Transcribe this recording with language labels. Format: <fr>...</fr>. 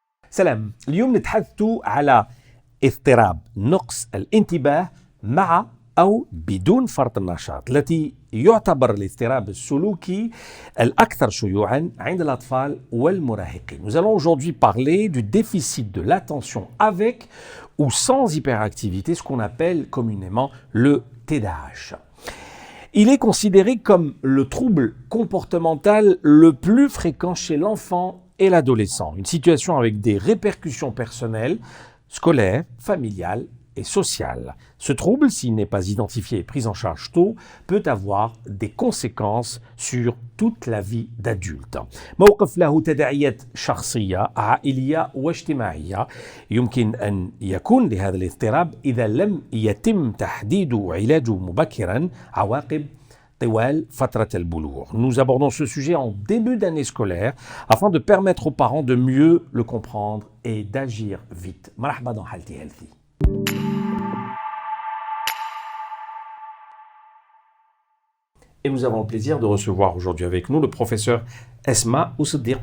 <ar>سلام، اليوم نتحدث على اضطراب نقص الانتباه مع أو بدون فرط النشاط، التي يعتبر الاضطراب السلوكي الأكثر شيوعاً عند الأطفال والمراهقين.</ar> <fr>Nous allons aujourd'hui parler du déficit de l'attention avec ou sans hyperactivité, ce qu'on appelle communément le TDAH. Il est considéré comme le trouble comportemental le plus fréquent chez l'enfant et l'adolescent, une situation avec des répercussions personnelles, scolaires, familiales et sociales. Ce trouble, s'il n'est pas identifié et pris en charge tôt, peut avoir des conséquences sur toute la vie d'adulte.</fr> <ar>موقف له تداعيات شخصية، عائلية واجتماعية. يمكن أن يكون لهذا الاضطراب إذا لم يتم تحديده وعلاجه مبكرا عواقب طوال فترة البلوغ.</ar> <fr>Nous abordons ce sujet en début d'année scolaire afin de permettre aux parents de mieux le comprendre et d'agir vite.</fr> <ar>مرحبا</ar> <fr>dans Healthy Healthy. Et nous avons le plaisir de recevoir aujourd'hui avec nous le professeur Esma Oussedir.</fr>